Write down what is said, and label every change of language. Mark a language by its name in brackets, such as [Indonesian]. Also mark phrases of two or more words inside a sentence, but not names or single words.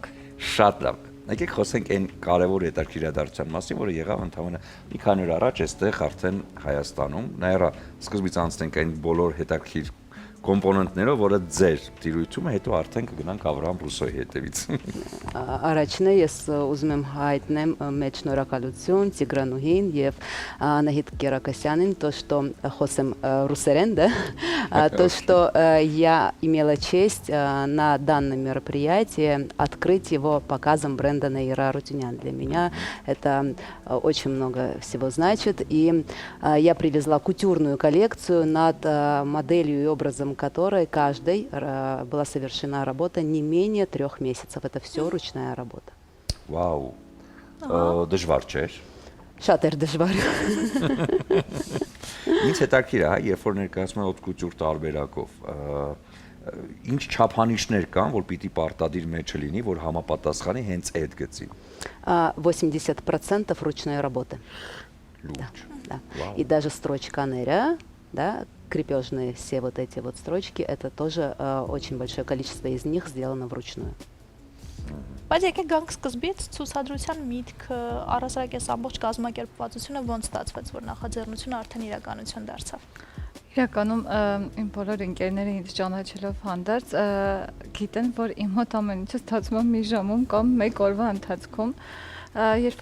[Armenian] Շատ լավ։ Եկեք խոսենք այն կարևոր հետաքրքիր իրադարձության մասին, որը եղավ ընդհանրապես մի քանի օր առաջ այստեղ արդեն Հայաստանում։ Նաերա սկզբից անցնենք այն բոլոր հետաքրքիր կոմպոնենտներով, որը ձեր տիրույթում է, հետո արդեն կգնանք Ավրահամ Ռուսոյի հետևից։ Առաջինը ես ուզում եմ հայտնեմ մեծ շնորհակալություն Տիգրանուհին եւ Անահիտ Киракосянин, [Russian] то, что [Armenian] խոսեմ ռուսերեն, [Russian] да, то, что я имела честь на данном мероприятии открыть его показом бренда Наира Арутюнян. Для меня это очень много всего значит, и я привезла кутюрную коллекцию над моделью и образом которой каждой была совершена работа не менее 3 месяцев. Это все ручная работа. Вау. [Armenian] Դժվար չէ։ Շատ էր դժվար։ Ինչ հետաքրքիր է, երբ որ ներկայացնում են օտկուտյուր տարբերակով, ինչ չափանիշներ կան, որ պիտի պարտադիր մեջը լինի, որ համապատասխանի հենց այդ գծին։ [Russian] 80% ручной работы. Да, да. И даже строчка Неря, да, крепежные все вот эти вот строчки, это тоже очень большое количество из них сделано вручную. [Armenian] Բայց եկեք գանք սկզբից ցուցադրության միտքը, առասարակ այս ամբողջ կազմակերպվածությունը ոնց ստացվեց, որ նախաձեռնությունը արդեն իրականություն դարձավ։ Իրականում իմ բոլոր ընկերները ինձ ճանաչելով հանդերձ գիտեն, որ իմ մոտ ամեն ինչը ստացվում է մի ժամում կամ 1 օրվա ընթացքում։ Երբ